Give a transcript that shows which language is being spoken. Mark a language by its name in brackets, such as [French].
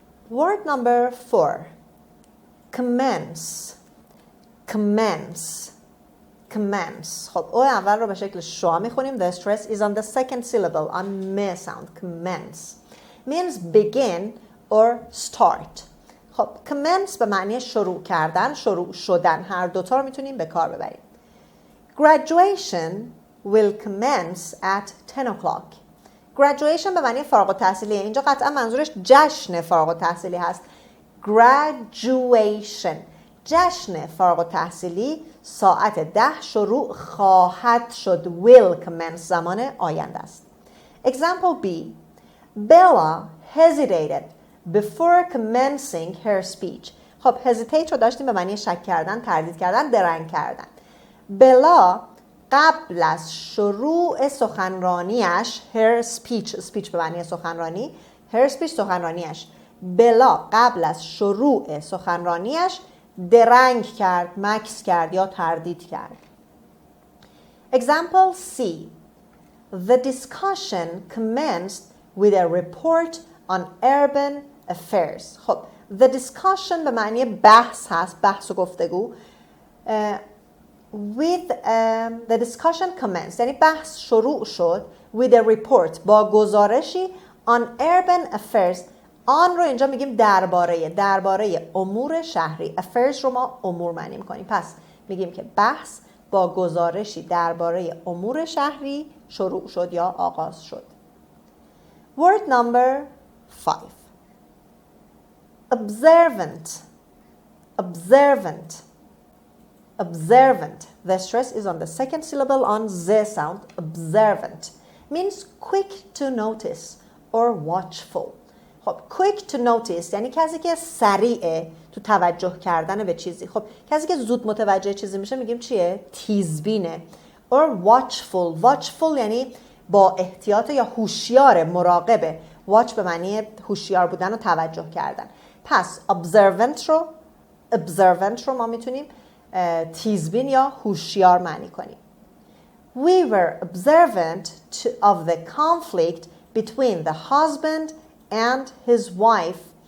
[English] Word number 4. Kə'mens. Kə'mens. Kə'mens. [Persian] خب او اول رو به شکل شوا میخونیم. [English] The stress is on the second syllable, on me sound. Kə'mens means begin or start. [Persian] خب commence به معنی شروع کردن، شروع شدن، هر دوتا رو میتونیم به کار ببریم. [English] Graduation will commence at 10 o'clock. [Persian] Graduation به معنی فارغ التحصیلیه. اینجا قطعا منظورش جشن فارغ التحصیلی هست. [English] Graduation. [Persian] جشن فارغ التحصیلی ساعت 10 شروع خواهد شد. [English] Will commence [Persian] زمان آینده است. [English] Example B. Bella hesitated before commencing her speech. [Persian] خب hesitate رو داشتیم به معنی شک کردن، تردید کردن، درنگ کردن. بلا قبل از شروع سخنرانیش [English] her speech [Persian] به معنی سخنرانی، her speech سخنرانیش، بلا قبل از شروع سخنرانیش درنگ کرد، مکث کرد یا تردید کرد. [English] Example C. The discussion commenced with a report on urban affairs. [Persian] خب [English] the discussion [Persian] به معنی بحث هست، بحث و گفتگو. [English] With the discussion commenced [Persian] یعنی بحث شروع شد [English] with a report [Persian] با گزارشی [English] on urban affairs. [Persian] آن رو اینجا میگیم درباره امور شهری. affairs رو ما امور معنی میکنیم. پس میگیم که بحث با گزارشی درباره امور شهری شروع شد یا آغاز شد. [English] Word number 5. Observant. Observant. Observant. The stress is on the second syllable on the sound. Observant means quick to notice or watchful. [Persian] خب [English] quick to notice [Persian] یعنی کسی که سریعه تو توجه کردن به چیزی. خب کسی که زود متوجه چیزی میشه میگیم چیه؟ تیزبینه. [English] or watchful. [Persian] watchful یعنی با احتیاط یا هوشیار، مراقبه. watch به معنی هوشیار بودن و توجه کردن. پس observant رو ما میتونیم تیزبین یا هوشیار معنی کنیم. [English] We were observant of the conflict between the husband and his wife.